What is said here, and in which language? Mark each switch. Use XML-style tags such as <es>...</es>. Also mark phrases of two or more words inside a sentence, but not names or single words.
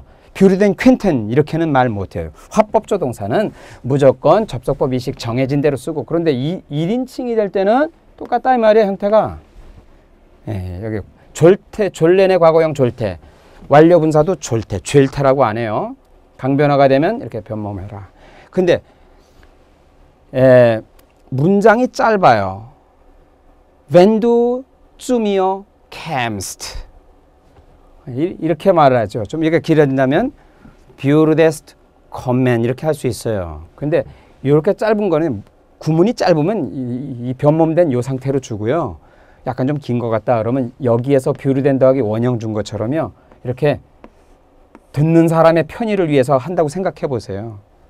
<de>würden können</de> <ko>이렇게는 말 못해요. 화법조동사는 무조건 접속법 이식 정해진 대로 쓰고 그런데 1인칭이 될 때는 똑같다 이 말이에요. 형태가. 여기 졸태, 졸렌의 과거형 졸태, 완료분사도 졸태, 죄일태라고 안 해요. 강변화가 되면 이렇게 변모해라. 근데 문장이 짧아요.</ko> <de>Wenn du zu mir kämst</de> <ko>이렇게 말을 하죠. 좀 이렇게 길어진다면</ko> <de>würdest kommen</de> <ko>이렇게 할 수 있어요. 근데 이렇게 짧은 거는 구문이 짧으면 이 변모된 이 상태로 주고요. 약간 좀 긴 것 같다 그러면 여기에서 würden 더하기 원형 준 것처럼요. 이렇게 듣는 사람의 편의를 위해서 한다고 생각해 보세요.</ko>